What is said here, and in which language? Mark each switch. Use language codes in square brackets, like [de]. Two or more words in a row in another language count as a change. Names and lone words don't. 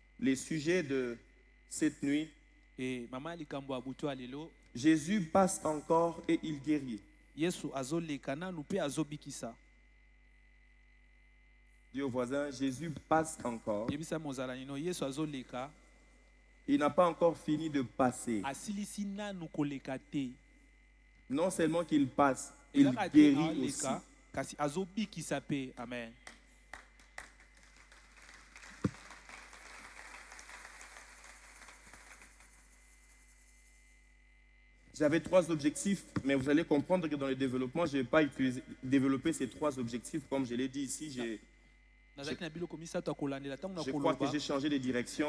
[fr] les sujets de cette nuit. [ln] Et maman likambo abutu alelo. [fr] Jésus passe encore et il guérit. [ln] Yesu azoleka nanu pe azobikisa. [fr] Dis au voisin, Jésus passe encore. [ln] Yebisa mozala nino Yesu azoleka. [fr] Il n'a pas encore fini de passer. [ln] Asilisi nanu koleka te. [fr] Non seulement qu'il passe, il guérit aussi. [ln] Kasi azobikisa pe. [fr] Amen. J'avais 3 objectifs, mais vous allez comprendre que dans le développement, je ne vais pas développer ces 3 objectifs. Comme je l'ai dit ici, je crois que j'ai changé de direction.